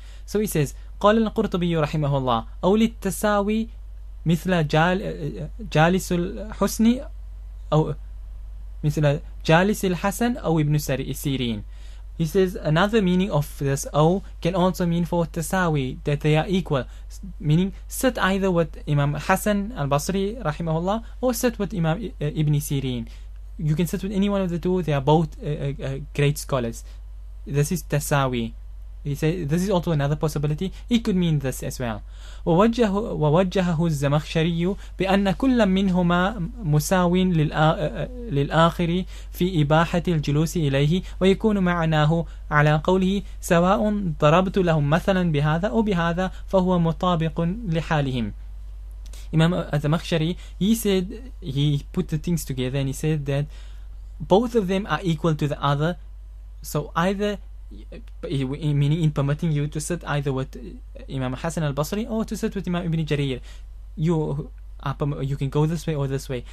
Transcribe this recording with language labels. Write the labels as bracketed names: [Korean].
[English] So he says [Arabic] قال القرطبي رحمه الله أو للتساوي مثل جالس الحسن أو مثل جالس الحسن أو ابن سيرين. [English] He says another meaning of this أو can also mean for tasawi, that they are equal, meaning sit either with Imam Hassan al-Basri rahimahullah or sit with Imam Ibn Sirin. You can sit with any one of the two, they are both great scholars. This is tasawi. He says this is also another possibility, it could mean this as well. [Arabic] ووجهه الزمخشري بأن كل منهما مساو للآخر في إباحة الجلوس إليه, ويكون معناه على قوله سواء ضربت لهم مثلا بهذا أو بهذا فهو مطابق لحالهم. [English] Imam al-Zamakhshari, he said, he put the things together and he said that both of them are equal to the other. So either, meaning in permitting you to sit either with Imam Hassan al-Basri or to sit with Imam Ibn Jarir, you can go this way or this way.